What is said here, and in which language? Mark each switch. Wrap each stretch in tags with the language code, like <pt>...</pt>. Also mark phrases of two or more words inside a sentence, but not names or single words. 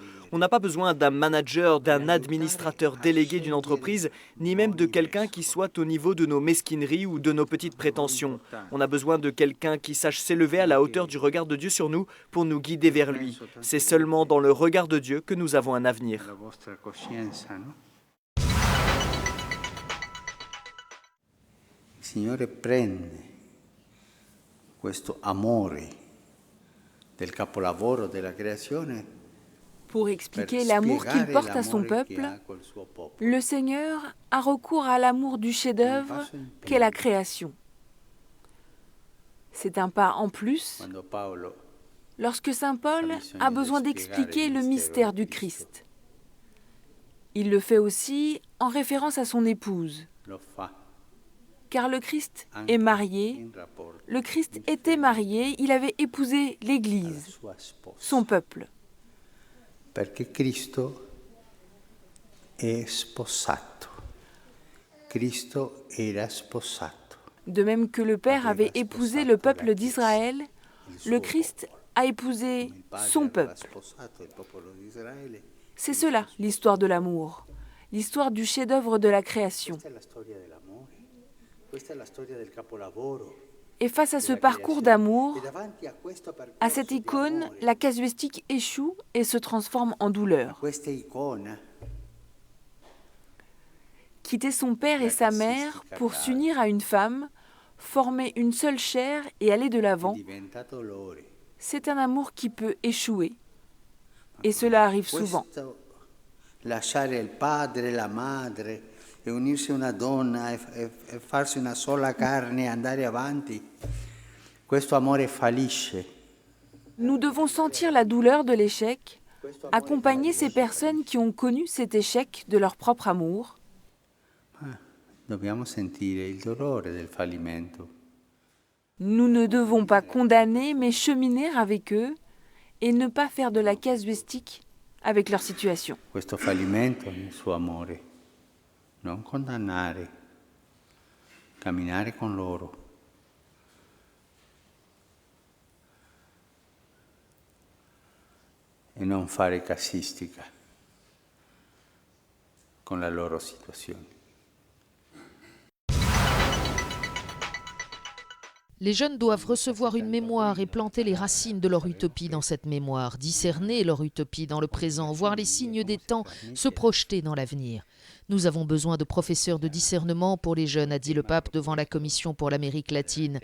<fr>On n'a pas besoin d'un manager, d'un administrateur délégué d'une entreprise, ni même de quelqu'un qui soit au niveau de nos mesquineries ou de nos petites prétentions. On a besoin de quelqu'un qui sache s'élever à la hauteur du regard de Dieu sur nous pour nous guider vers lui. C'est seulement dans le regard de Dieu que nous avons un avenir.</fr> <it>Signore prende questo amore del capolavoro della creazione.</it> <fr>Pour expliquer l'amour qu'il porte à son peuple, le Seigneur a recours à l'amour du chef-d'œuvre qu'est la création. C'est un pas en plus lorsque saint Paul a besoin d'expliquer le mystère du Christ. Il le fait aussi en référence à son épouse. Car le Christ est marié, le Christ était marié, il avait épousé l'Église, son peuple.</fr> <it>Perché Cristo è sposato. Cristo era sposato.</it> <fr>De même que le Père avait épousé le peuple d'Israël, le Christ a épousé son peuple. C'est cela l'histoire de l'amour, l'histoire du chef-d'œuvre de la création. Et face à ce parcours d'amour, à cette icône, la casuistique échoue et se transforme en douleur. Quitter son père et sa mère pour s'unir à une femme, former une seule chair et aller de l'avant, c'est un amour qui peut échouer. Et cela arrive souvent.</fr> <it>Lasciare il padre e la madre e unirsi a una donna e farsi una sola carne e andare avanti. Questo amore fallisce.</it> <fr>Nous devons sentir la douleur de l'échec, accompagner ces personnes qui ont connu cet échec de leur propre amour.</fr> <it>Dobbiamo sentire il dolore del fallimento.</it> <fr>Nous ne devons pas condamner, mais cheminer avec eux et ne pas faire de la casuistique avec leur situation.</fr> <it>Questo fallimento nel suo amore. Non condannare, camminare con loro. E non fare casistica con la loro situazione.</it> <fr>Les jeunes doivent recevoir une mémoire et planter les racines de leur utopie dans cette mémoire, discerner leur utopie dans le présent, voir les signes des temps, se projeter dans l'avenir. Nous avons besoin de professeurs de discernement pour les jeunes, a dit le pape devant la Commission pour l'Amérique latine.</fr>